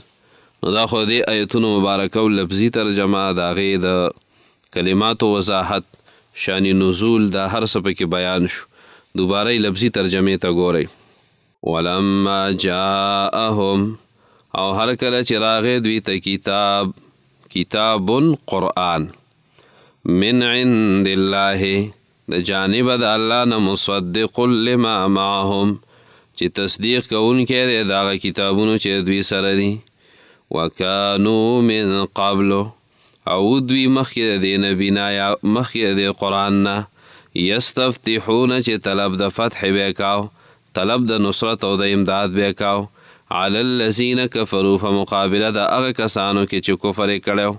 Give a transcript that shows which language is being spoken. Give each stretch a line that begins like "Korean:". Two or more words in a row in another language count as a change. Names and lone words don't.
Pashto: نو دا خو دې آیتونو مبارکه او لفظي ترجمه د هغې د کلماتو وضاحت شان نزول دا هر څه پکې بیان شو. دوباره یې لفظي ترجمې ته ګورئ.
Arabic: ولما جاءهم
Pashto: او هر کله چې راغی دوی ته کتاب قرآن
Arabic: من عند الله
Pashto: د جانب د الله نه
Arabic: مصدق لما معهم
Pashto: چې تصدیق کوونکی دی د هغه کتابونو چې دوی سره دي.
Arabic: وکانو من قبل
Pashto: او دوی مخکې د دې نبینا یا مخکې د دې قرآن نه یستفتحون چې طلب د فتح به کاو، طلب د نصرت او د امداد به کاو،
Arabic: علی الذین کفروا
Pashto: په مقابله د هغه کسانو کې چې کفر یې کړی.